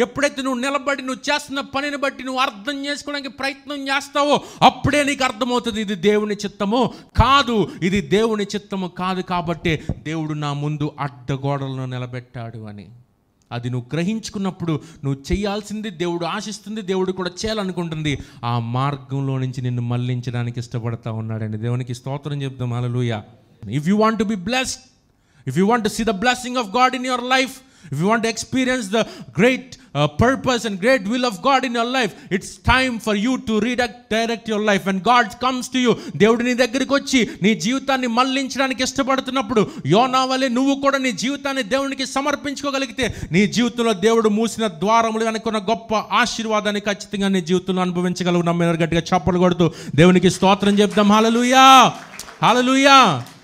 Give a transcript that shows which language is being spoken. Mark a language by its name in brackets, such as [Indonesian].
[Telugu] ఎప్పుడైతే నువ్వు నిలబడి నువ్వు చేస్తున్న పనిని బట్టి నువ్వు అర్థం చేసుకోవడానికి ప్రయత్నం చేస్తావో అప్పుడే నీకు అర్థమవుతుంది ఇది దేవుని చిత్తము కాదు, ఇది దేవుని చిత్తము కాదు. కాబట్టి దేవుడు నా ముందు అడ్డగోడలను నిలబెట్టాడు అని అది నువ్వు గ్రహించుకున్నప్పుడు నువ్వు చేయాల్సింది, దేవుడు ఆశిస్తుంది, దేవుడు కూడా చేయాలనుకుంటుంది, ఆ మార్గంలో నుంచి నిన్ను మళ్ళించడానికి ఇష్టపడతా ఉన్నాడండి. దేవునికి స్తోత్రం చెప్దాం. హల్లెలూయా. [English] If you want to be blessed, if you want to see the blessing of God in your life, if you want to experience the great purpose and great will of God in your life. It's time for you to redirect your life. When God comes to you, [Telugu] దేవుడు నీ దగ్గరికి వచ్చి నీ జీవితాన్ని మళ్లించడానికి ఇష్టపడుతున్నప్పుడు యోనా వలె నువ్వు కూడా నీ జీవితాన్ని దేవునికి సమర్పించుకోగలిగితే నీ జీవితంలో దేవుడు మూసిన ద్వారములు వెనుకున్న గొప్ప ఆశీర్వాదాన్ని ఖచ్చితంగా నీ జీవితంలో అనుభవించగలవు. నమ్మిన గట్టిగా చప్పట్లు కొడుతూ దేవునికి స్తోత్రం చెప్దాం. హల్లెలూయా, హల్లెలూయా.